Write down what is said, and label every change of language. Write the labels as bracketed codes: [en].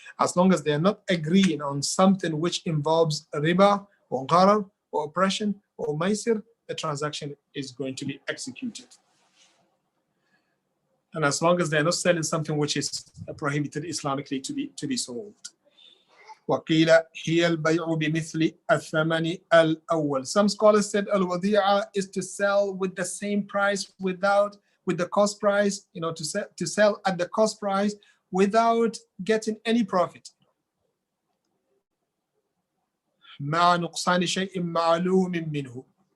[en] As long as they are not agreeing on something which involves riba or gharar or oppression or maisir, the transaction is going to be executed. And as long as they're not selling something which is prohibited Islamically to be sold. [ar] وقيل هي البيع بمثل الثمن الأول. [en] Some scholars said al-wadi'a is to sell with the same price with the cost price, to sell at the cost price without getting any profit. [ar] مع نقصان شيء معلوم منه.